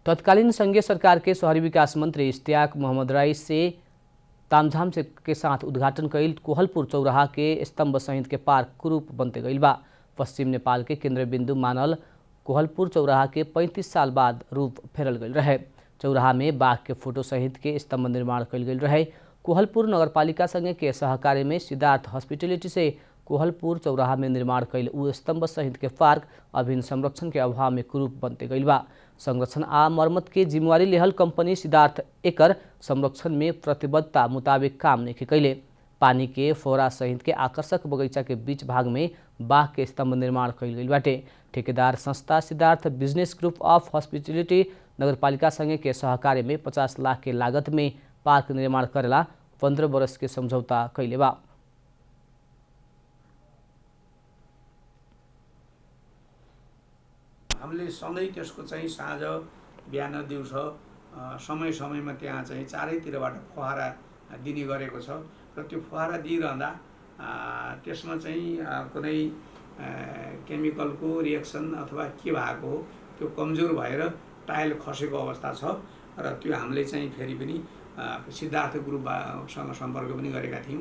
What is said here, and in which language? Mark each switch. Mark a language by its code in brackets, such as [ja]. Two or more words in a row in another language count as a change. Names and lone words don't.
[bho] तत्कालीन संघीय सरकार के शहरी विकास मंत्री इश्तियाक मोहम्मद राई से तामझाम से के साथ उद्घाटन कईल कोहलपुर चौराहा के स्तंभ सहित के पार्क कुरूप बनते गईल बा। पश्चिम नेपाल के केंद्र बिंदु मानल कोहलपुर चौराहा के 35 साल बाद रूप फेरल गईल रहे। चौराहा में बाघ के फोटो सहित के स्तंभ निर्माण कईल गईल रहे। कोहलपुर नगरपालिका संघ के सहकार्य में सिद्धार्थ हॉस्पिटलिटी से कोहलपुर चौराहा में निर्माण कईल उ स्तंभ सहित के पार्क अभिन्न संरक्षण के अभाव में कुरूप बनते गईल बा। संरक्षण आ मरम्मत के जिम्मेवारी लेहल कंपनी सिद्धार्थ एकर संरक्षण में प्रतिबद्धता मुताबिक काम नहीं कैले। पानी के फोरा सहित के आकर्षक बगीचा के बीच भाग में बाघ के स्तंभ निर्माण कईल गईल बाटे। ठेकेदार संस्था सिद्धार्थ बिजनेस ग्रुप ऑफ हॉस्पिटलिटी नगरपालिका संघ के सहकार्य में 50 लाख के लागत में पार्क निर्माण करेला 15 वर्ष के समझौता कैले बा। [ne] हामीले सधैँ त्यसको चाहिँ साँझ बिहान दिउँसो समय समयमा त्यहाँ चाहिँ चारैतिरबाट फुहारा दिने गरेको छ र त्यो फुहारा दिइरहँदा त्यसमा चाहिँ कुनै केमिकलको रिएक्सन अथवा के भएको हो त्यो कमजोर भएर टायल खसेको अवस्था छ र त्यो हामीले चाहिँ फेरि पनि सिद्धार्थ ग्रुपसँग सम्पर्क पनि गरेका थियौँ।